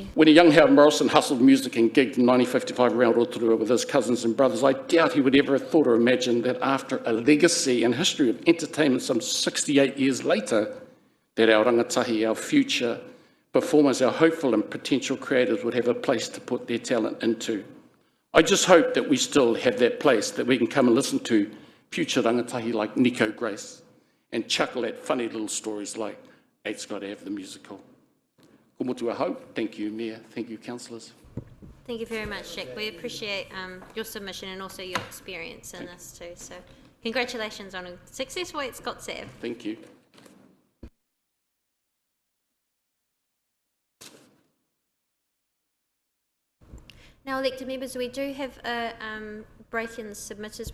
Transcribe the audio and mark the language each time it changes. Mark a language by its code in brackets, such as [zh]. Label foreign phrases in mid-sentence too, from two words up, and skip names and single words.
[en] When a young Howard Morrison hustled music and gigged in 1955 around Rotorua with his cousins and brothers, I doubt he would ever have thought or imagined that after a legacy and history of entertainment some 68 years later, that our rangatahi, our future performers, our hopeful and potential creators would have a place to put their talent into. I just hope that we still have that place that we can come and listen to future rangatahi like Nico Grace and chuckle at funny little stories like Eight's Got to Have the Musical. [mi] Ko motu ahau. [en] Thank you, Mayor. Thank you, councillors. Thank you very much, Jack. We appreciate your submission and also your experience in this too. So congratulations on a successful Eight's Got to Have. Thank you. Now, elected members, we do have a break in submitters.